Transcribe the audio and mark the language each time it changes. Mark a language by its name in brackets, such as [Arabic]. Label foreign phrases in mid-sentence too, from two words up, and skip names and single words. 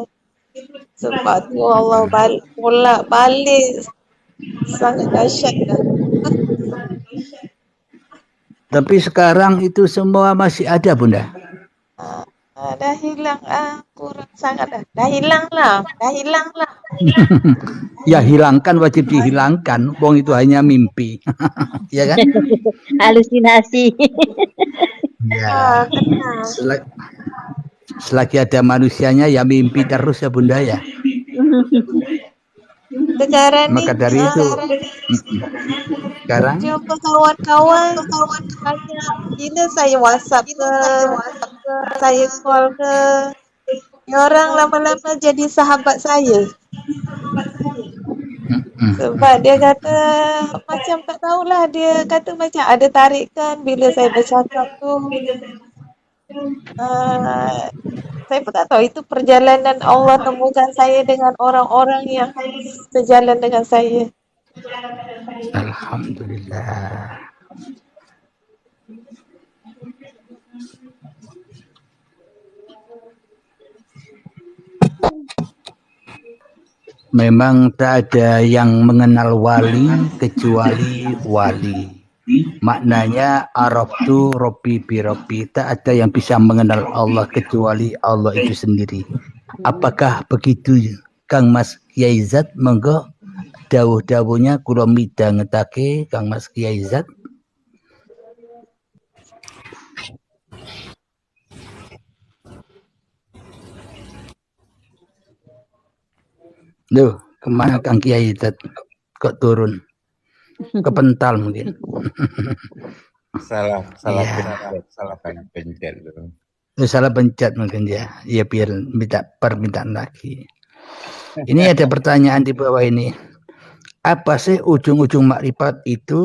[Malay] Sebab tu Allah bolak balik sangat dahsyat dah. [Indonesian] Tapi sekarang itu semua masih ada Bunda. [Malay] Dah hilang kurang sangat dah. Dah hilang lah. [Indonesian] Ya hilangkan, wajib dihilangkan. Wong itu hanya mimpi. Ya kan? Halusinasi. Ya. Selagi ada manusianya ya mimpi terus ya Bunda ya. [Malay] Sekarang Maka ni dari itu sekarang jumpa kawan-kawan banyak. Bila saya WhatsApp ke, saya call ke, orang lama-lama jadi sahabat saya. Sebab dia kata macam tak tahulah, dia kata macam ada tarikan bila saya bercakap tu. Saya pun tak tahu itu perjalanan Allah temukan saya dengan orang-orang yang sejalan dengan saya. alhamdulillah. [Indonesian] Memang tak ada yang mengenal wali kecuali wali. Maknanya [Arabic] عرفت ربي بربي, [Indonesian] tak ada yang bisa mengenal Allah kecuali Allah itu sendiri. Apakah begitu Kang Mas Kiai Zat? [Javanese] Monggo dawuh-dawuhnya kula midhangetake Kang Mas Kiai Zat. [Indonesian] Duh, kemana Kang Kiai Zat? Kok turun? Kepental mungkin. Salah Ya. pencet dulu. Salah pencet mungkin ya. Ya biar minta permintaan lagi. Ini ada pertanyaan di bawah ini. Apa sih ujung-ujung makrifat itu?